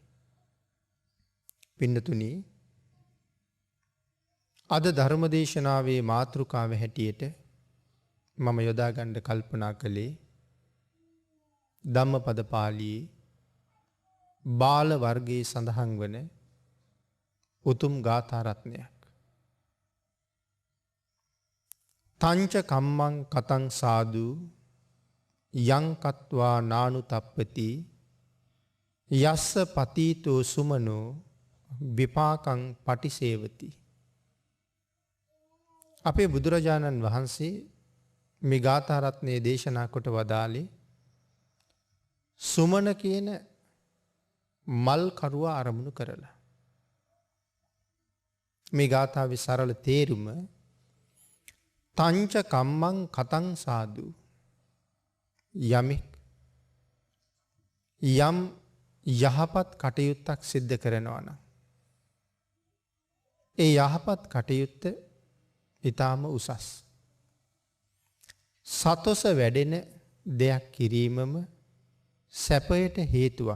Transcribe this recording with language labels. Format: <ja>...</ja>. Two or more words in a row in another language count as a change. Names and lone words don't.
<si>පින්නතුනි, අද ධර්මදේශනාවේ මාතෘකාව හැටියට මම යොදා ගන්න කල්පනා කළේ ධම්මපද පාළියේ බාල වර්ගයේ සඳහන් වන උතුම් ගාථා රත්නයක්.</si> <pi>තංච කම්මං කතං සාදු යං කତ୍වා නානු තප්පති යස්ස පතීතෝ සුමනෝ විපාකං පටිසේවති.</pi> <si>අපේ බුදුරජාණන් වහන්සේ මේ ගාථා රත්නයේ දේශනා කොට වදාළේ සුමන කියන මල් කරුවා අරමුණු කරලා. මේ ගාථාවේ සරල තේරුම</si> <pi>තංච කම්මං කතං සාදු</pi> <si>යමෙක් යම් යහපත් කටයුත්තක් සිද්ධ කරනවා නම් ඒ යහපත් කටයුත්ත ඊටාම උසස්. සතොස වැඩෙන දෙයක් කිරීමම සැපයට හේතුවක්.</si>